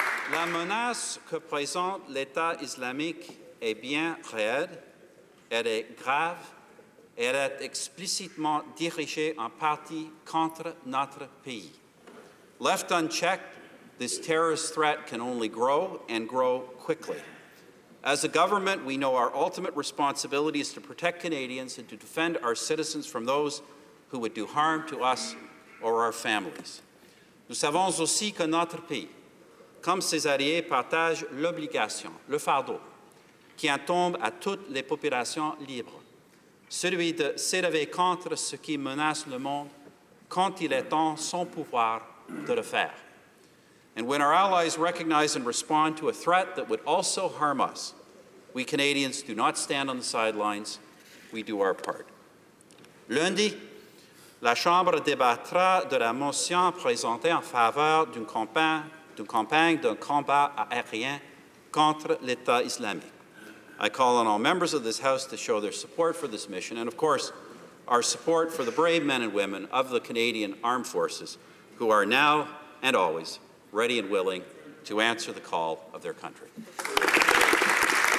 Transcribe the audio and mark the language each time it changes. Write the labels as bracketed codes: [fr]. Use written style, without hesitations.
[fr] La menace que présente l'État islamique est bien réelle, elle est grave, elle est explicitement dirigée en partie contre notre pays. [en] Left unchecked, this terrorist threat can only grow and grow quickly. As a government, we know our ultimate responsibility is to protect Canadians and to defend our citizens from those who would do harm to us or our families. [fr] Nous savons aussi que notre pays, comme ses alliés, partage l'obligation, le fardeau, qui incombe à toutes les populations libres, celui de s'élever contre ce qui menace le monde quand il est en son pouvoir de le faire. [en] And when our allies recognize and respond to a threat that would also harm us, we Canadians do not stand on the sidelines, we do our part. [fr] Lundi, la Chambre débattra de la motion présentée en faveur d'une campagne d'un combat aérien contre l'État islamique. [en] I call on all members of this House to show their support for this mission and, of course, our support for the brave men and women of the Canadian Armed Forces who are now and always ready and willing to answer the call of their country.